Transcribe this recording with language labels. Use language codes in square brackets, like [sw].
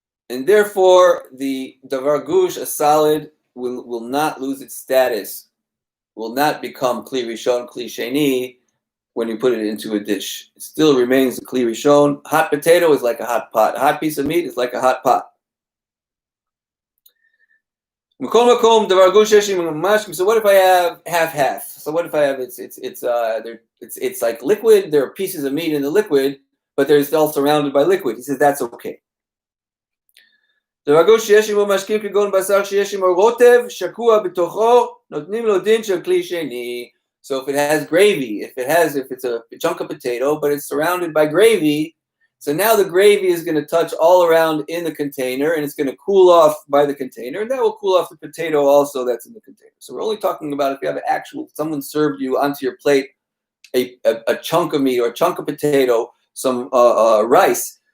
[en] And therefore, the davar gush, a salad, will not lose its status, will not become kli rishon, kli sheni, when you put it into a dish. It still remains a kli rishon. Hot potato is like a hot pot. A hot piece of meat is like a hot pot. So what if I have half? So what if I have it's like liquid, there are pieces of meat in the liquid, but they're still surrounded by liquid. He says that's okay. [he] דבר גוש שיש עמו משקים כגון בשר שיש עמו רוטב שקוע בתוכו נותנים לו דין של כלי שני. [en] So if it has gravy, if it's a chunk of potato but it's surrounded by gravy, so now the gravy is going to touch all around in the container and it's going to cool off by the container, and that will cool off the potato also that's in the container. So we're only talking about if you have someone served you onto your plate a chunk of meat or a chunk of potato, some rice.